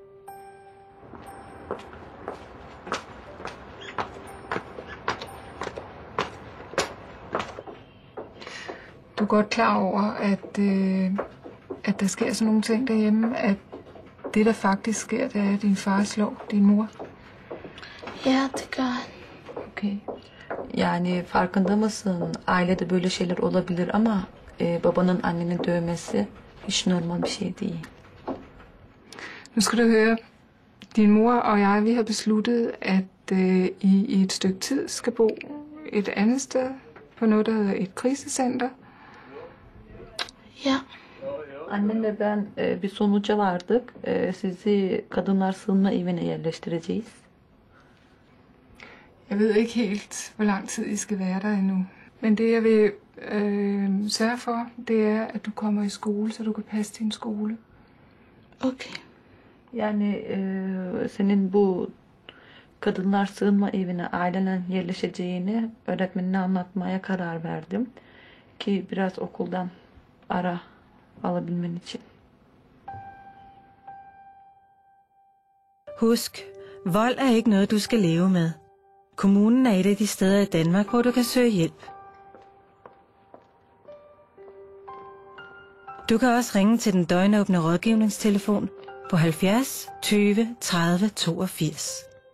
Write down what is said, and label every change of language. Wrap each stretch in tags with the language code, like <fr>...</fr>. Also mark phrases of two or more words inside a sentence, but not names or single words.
<da>Du er godt klar over, at der sker sådan nogle ting derhjemme, at det, der faktisk sker, det er, at din far slår din mor. Ya det gør han. Okay.</da> <tr>Yani farkında mısın? Ailede böyle şeyler olabilir ama babanın annenin dövmesi hiç normal bir şey değil.</tr> <da>Nu skal du høre, din mor og jeg, vi har besluttet, at I i et stykke tid skal bo et andet sted på noget, der hedder et krisecenter. Ya</da> <tr>Annemle ben bir sonuca vardık. Sizi kadınlar sığınma evine yerleştireceğiz.</tr> <da>Jeg ved ikke helt, hvor lang tid I skal være der endnu. Men det, jeg vil sørge for, det er, at du kommer i skole, så du kan passe din skole.</da> <tr>okey. Yani senin bu kadınlar sığınma evine ailenin yerleşeceğini öğretmenine anlatmaya karar verdim. Ki biraz okuldan ara alabilmen için.</tr> <da>Husk, vold er ikke noget, du skal leve med. Kommunen er et af de steder i Danmark, hvor du kan søge hjælp. Du kan også ringe til den døgnåbne rådgivningstelefon på 70 20 30 82.</da>